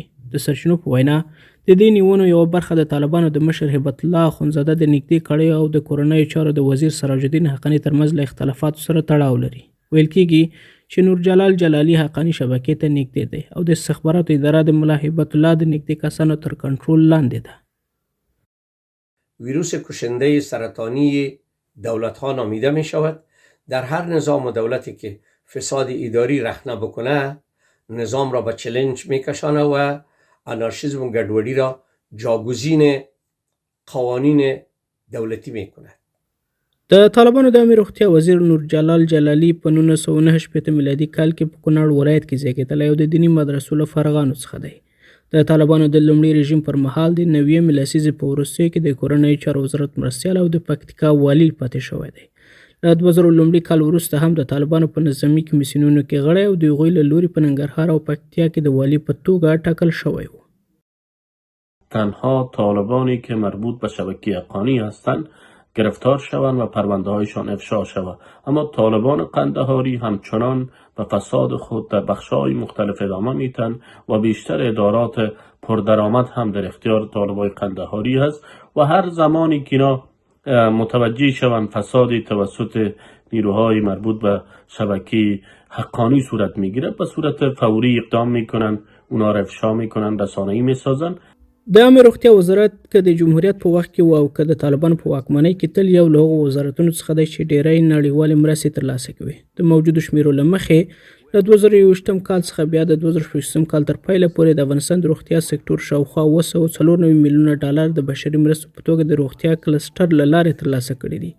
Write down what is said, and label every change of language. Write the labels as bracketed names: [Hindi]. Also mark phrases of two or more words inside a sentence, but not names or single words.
[Pashto] د سرچینو په وینا د دې نیونو یوه برخه د طالبانو د مشر هبت الله اخندزاده د نږدې کړیو او د کورنیو چارو د وزیر سراج الدین حقاني ترمنځ له اختلافاتو سره تړاو لري. ویل کېږي چې نور جلال جلالي حقاني شبکې ته نږدې دی او د استخباراتو اداره د ملا هبت الله د نږدې کسانو تر کنټرول لاندې ده. [Persian] ویروس کشنده سرطانی دولت‌ها نامیده می شود. در هر نظام و دولتی که فساد اداری رخنه بکنه نظام را به چلنج می کشانه و انارشیسم و گډوډي را جاگزین قوانین دولتی می کند. [Pashto] د طالبانو د عامه روغتیا وزیر نور جلال جلالي په 1989 میلادي کال کې په کونړ ولایت کې زیږېدلی او د دیني مدرسو له فارغانو څخه دی. د طالبانو د لومړي رژیم پر مهال د 90 لسیزې په وروستیو کې د کورنیو چارو وزارت مرستیال او د پکتیکا والي پاتې شوی دی. له 2000 لومړي کال وروسته هم د طالبانو په نظامي کمیسیونونو کې غړی او د هغوی له لوري په ننګرهار او پکتیا کې د والي په توګه ټاکل شوی و. [Persian] تنها طالبانی که مربوط به شبکه حقانی هستند گرفتار شوند و پرونده هایشان افشا شود. اما طالبان قندهاری همچنان به فساد خود در بخش‌های مختلف ادامه میتن و بیشتر ادارات پردرآمد هم در اختیار طالبان قندهاری هست و هر زمانی که اینا متوجه شوند فسادی توسط نیروهای مربوط به شبکه حقانی صورت میگیره به صورت فوری اقدام میکنن، اونا را افشا میکنن، رسانه‌ای میسازن. [Pashto] د عامه روغتیا وزارت که د جمهوریت په وخت کې و او که د طالبانو په واکمنۍ کې تل یو له هغو وزارتونو څخه دی چې ډیری نړیوالې مرستې ترلاسه کوي. د موجودو شمیرو له مخې له 2021 کال څخه بیا د 2026 کال تر پیله پورې د افغانستان د روغتیا سکتور شاوخوا 294 میلیونه ډالر د بشري مرستو په توګه د روغتیا کلسټر له لارې ترلاسه کړي دي.